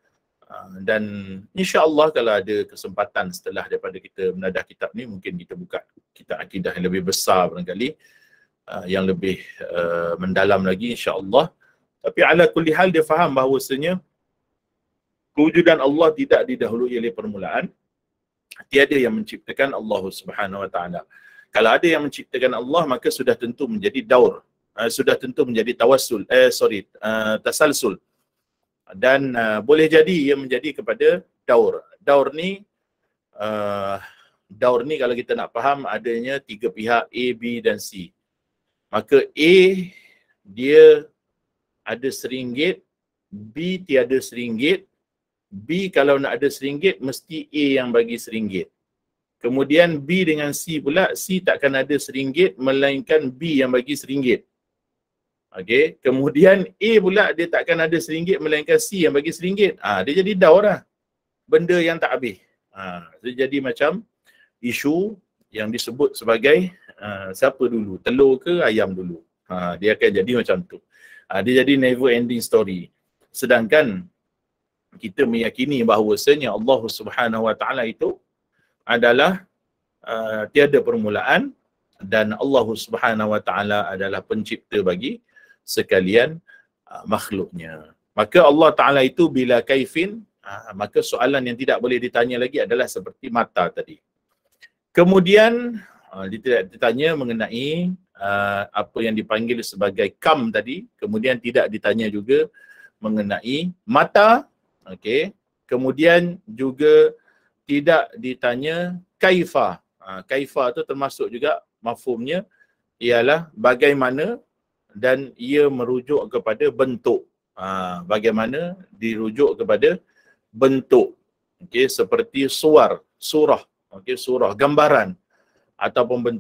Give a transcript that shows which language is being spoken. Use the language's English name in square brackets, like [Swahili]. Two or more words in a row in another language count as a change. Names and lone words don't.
[Malay] Dan insya-Allah kalau ada kesempatan setelah daripada kita menadah kitab ni, mungkin kita buka kitab akidah yang lebih besar barangkali, yang lebih mendalam lagi insya-Allah. Tapi [Arabic] على كل حال [Malay] dia faham bahawasanya kewujudan Allah tidak didahului oleh permulaan. Tiada yang menciptakan Allah [Arabic] سبحانه وتعالى. [Malay] Kalau ada yang menciptakan Allah, maka sudah tentu menjadi daur. Sudah tentu menjadi tasalsul. Dan boleh jadi ia menjadi kepada daur. Daur ni kalau kita nak faham, adanya tiga pihak, A, B dan C. Maka A dia ada RM1, B tiada RM1. B kalau nak ada RM1, mesti A yang bagi RM1. Kemudian B dengan C pula, C takkan ada RM1, melainkan B yang bagi RM1. Okey, kemudian A pula dia takkan ada RM1, melainkan C yang bagi RM1. Dia jadi daur lah. Benda yang tak habis. Dia jadi macam isu yang disebut sebagai siapa dulu, telur ke ayam dulu. Dia akan jadi macam tu. Dia jadi [English] never ending story. [Malay] Sedangkan kita meyakini bahawasanya Allah [Arabic] سبحانه وتعالى [Malay] itu adalah tiada permulaan, dan Allah [Arabic] سبحانه وتعالى [Malay] adalah pencipta bagi sekalian makhluknya. Maka Allah Ta'ala itu [Arabic] بلا كيف, [Malay] maka soalan yang tidak boleh ditanya lagi adalah seperti mata tadi. Kemudian dia tidak ditanya mengenai apa yang dipanggil sebagai kam tadi. Kemudian tidak ditanya juga mengenai mata. Okey. Kemudian juga tidak ditanya kaifa. Kaifa itu termasuk juga mafhumnya ialah bagaimana, dan ia merujuk kepada bentuk. Bagaimana dirujuk kepada bentuk. Okey, seperti surah, okey, surah, gambaran ataupun bentuk.